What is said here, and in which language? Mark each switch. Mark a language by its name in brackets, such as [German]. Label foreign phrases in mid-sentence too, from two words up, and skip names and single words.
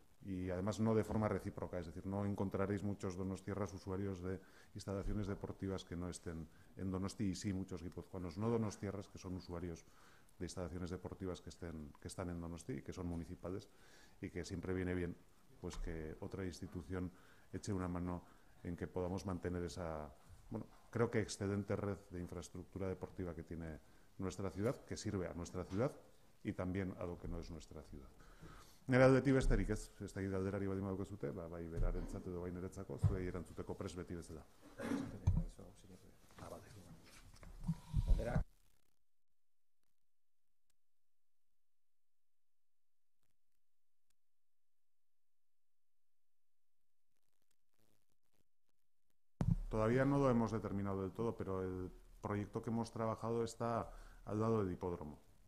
[Spanish] Y además no de forma recíproca, es decir, no encontraréis muchos donostiarras usuarios de instalaciones deportivas que no estén en Donosti, y sí muchos guipuzcoanos no donostiarras que son usuarios de instalaciones deportivas que están en Donosti y que son municipales, y que siempre viene bien pues que otra institución eche una mano en que podamos mantener esa, bueno, creo que excelente red de infraestructura deportiva que tiene nuestra ciudad, que sirve a nuestra ciudad y también a lo que no es nuestra ciudad. [Basque] Nera aldetik besterik ez, ez da galderari baldin badaukezute, bai berarentzat edo bai niretzako, zuei erantzuteko prest beti bezala. Galdera. [Spanish] Todavía no lo hemos determinado del todo, pero el proyecto que hemos trabajado está al lado del hipódromo.